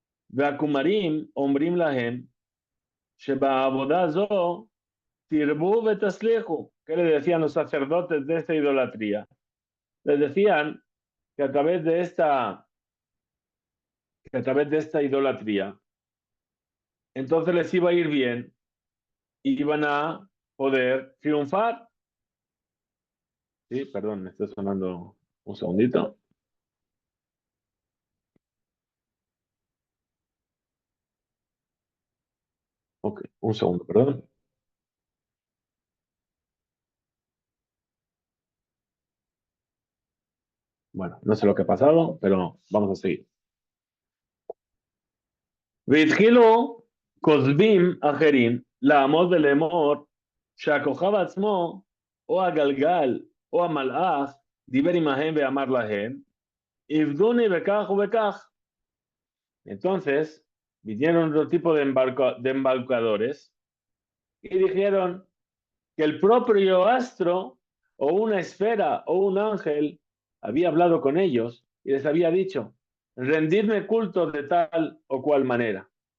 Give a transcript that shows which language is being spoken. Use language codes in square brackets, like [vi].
[he] והכומרים אומרים להם שבעבודה זו תרבו ותצליחו. [es] ¿Qué le decían los sacerdotes de esta idolatría? Les decían que a través de esta idolatría, entonces les iba a ir bien y iban a poder triunfar. Sí, perdón, me está sonando un segundito. Ok, un segundo, perdón. Bueno, no sé lo que ha pasado, pero vamos a seguir. [he] והתחילו כוזבים אחרים לעמוד ולאמור שהכוכב עצמו או הגלגל או המלאך דיבר עמהם ואמר להם עבדוני בכך ובכך. [es] Entonces vinieron otro tipo de embarcadores y dijeron que el propio astro o una esfera o un ángel había hablado con ellos y les había dicho, rendirme culto de tal o cual manera.